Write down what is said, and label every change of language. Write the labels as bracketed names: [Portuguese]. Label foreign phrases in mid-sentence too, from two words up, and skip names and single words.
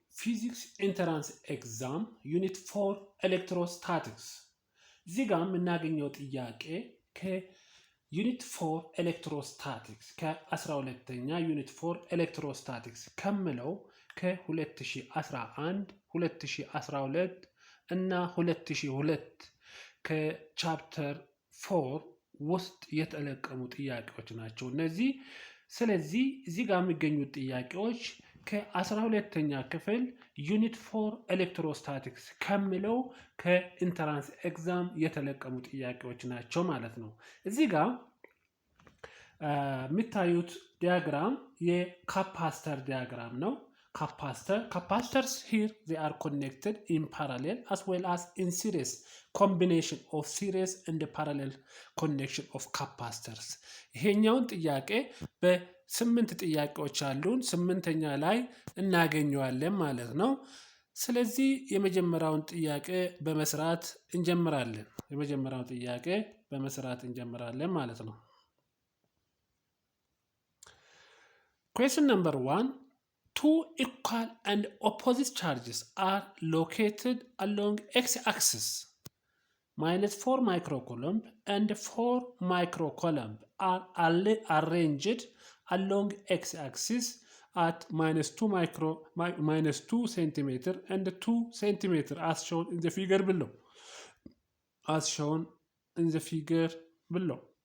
[English] physics entrance exam unit 4 electrostatics [Amharic] እዚህ ጋር የምናገኘው ጥያቄ ከዩኒት 4 electrostatics ከ12ኛ ዩኒት 4 electrostatics ከምለው ከ2011 2012 እና 2002 ከቻፕተር 4 ውስጥ የተለቀሙ ጥያቄዎች ናቸው እነዚህ ስለዚህ እዚህ ጋር የሚገኙ ጥያቄዎች ከ12ኛ ክፍል ዩኒት 4 ኤሌክትሮስታቲክስ ከምለው ከኢንትራንስ ኤግዛም የተለቀሙ ጥያቄዎች ናቸው ማለት ነው እዚህ ጋር የሚታዩት ዲያግራም የካፓሲተር ዲያግራም ነው [English] capacitors here they are connected in parallel as well as in series combination of series and the parallel connection of capacitors [Amharic] ይሄኛውን ጥያቄ በ8 ጥያቄዎች አሉን 8ኛ ላይ እናገኘዋለን ማለት ነው ስለዚህ የመጀመሪያውን ጥያቄ በመስራት እንጀምራለን ማለት ነው [English] question number 1 Two equal and opposite charges are located along x-axis. -4 microcoulomb and 4 microcoulomb are arranged along x-axis at -2 centimeter and 2 centimeter as shown in the figure below.